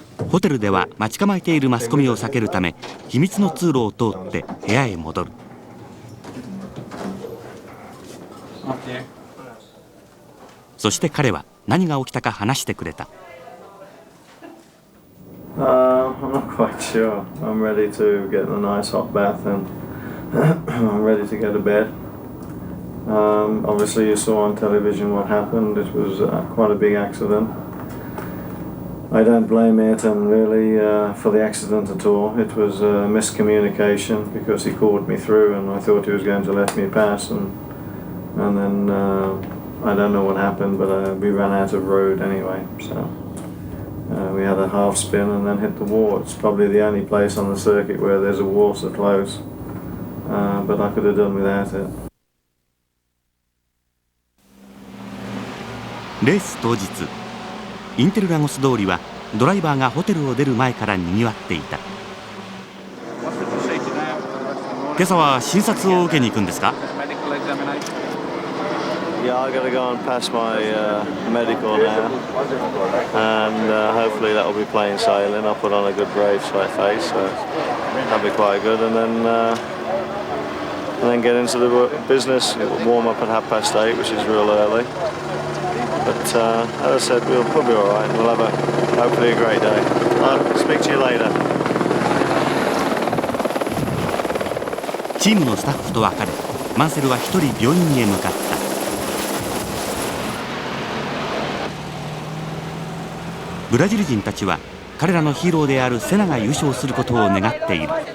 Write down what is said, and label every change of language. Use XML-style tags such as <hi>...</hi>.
<ja>ホテルでは待ち構えているマスコミを避けるため秘密の通路を通って部屋へ戻る。そして彼は何が起きたか話してくれた。</ja> <en>I'm not quite sure. I'm ready to get a nice hot bath and I'm ready to go to bed. Obviously you saw on television what happened. It was quite a big accident. I don't blame Ayrton really for the accident at all. It was miscommunication because he called me through and I thought he was going to let me pass, and then I don't know what happened, but we ran out of road anyway, so we had a half spin and then hit the wall. It's probably the only place on the circuit where there's a wall so close, but I could have done without it.</en> <ja>レース当日、インテルラゴス通りはドライバーがホテルを出る前からにぎわっていた。今朝は診察を受けに行くんですか？</ja> <en>Yeah, I got to go and pass my medical now, and hopefully that will be plain sailing. I'll put on a good brave face, so that'll be quite good, and then get into the business. It will warm up at 8:30, which is real early. But as I said, we'll be all right. We'll have hopefully a great day. I'll speak to you later.</en> <ja>チームのスタッフと別れ、マンセルは一人病院へ向かった。ブラジル人たちは彼らのヒーローであるセナが優勝することを願っている。</ja>